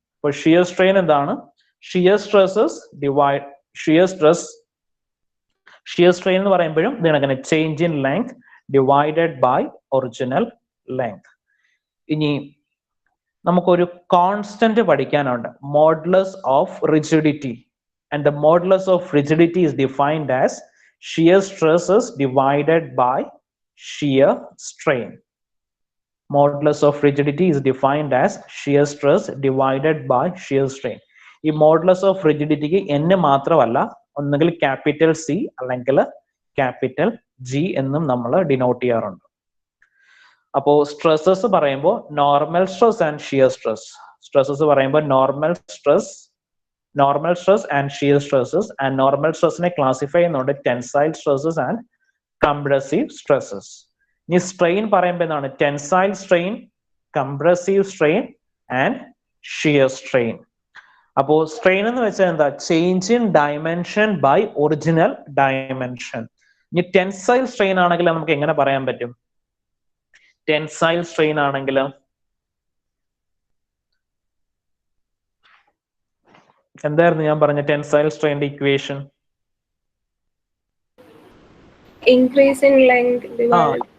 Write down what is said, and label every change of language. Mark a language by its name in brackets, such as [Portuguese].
[Malayalam] അപ്പോൾ shear strain എന്താണ്? Shear stresses divide shear strain എന്ന് പറയുമ്പോഴും ഇതിനങ്ങനെ change in length divided by original length. ഇനി നമുക്കൊരു കോൺസ്റ്റന്റ് പഠിക്കാനുണ്ട്, modulus of rigidity. [English] And the modulus of rigidity is defined as shear stresses divided by shear strain. Modulus of rigidity is defined as shear stress divided by shear strain. [Malayalam] ഈ modulus of റിജിഡിറ്റിക്ക് n മാത്രമല്ല, ഒന്നുകിൽ capital C അല്ലെങ്കിൽ capital G എന്നും നമ്മൾ denote ചെയ്യാറുണ്ട്. അപ്പോ stresses പറയുമ്പോൾ normal stress and shear stress. Stresses പറയുമ്പോൾ normal stress and shear stresses. And normal സ്ട്രെസ്സിനെ classify ചെയ്യുന്നുണ്ട് tensile stresses and compressive stresses. ഇനി സ്ട്രെയിൻ പറയുമ്പോൾ എന്താണ്? Tensile strain, compressive strain and shear strain. അപ്പോ സ്ട്രെയിൻ എന്ന് വെച്ചാൽ എന്താ? Change in dimension by original dimension. ഇനി ടെൻസൈൽ സ്ട്രെയിൻ ആണെങ്കിൽ നമുക്ക് എങ്ങനെ പറയാൻ പറ്റും? ടെൻസൈൽ സ്ട്രെയിൻ ആണെങ്കിൽ എന്തായിരുന്നു ഞാൻ പറഞ്ഞ tensile സ്ട്രെയിന്റെ equation? [English] Increase in length divided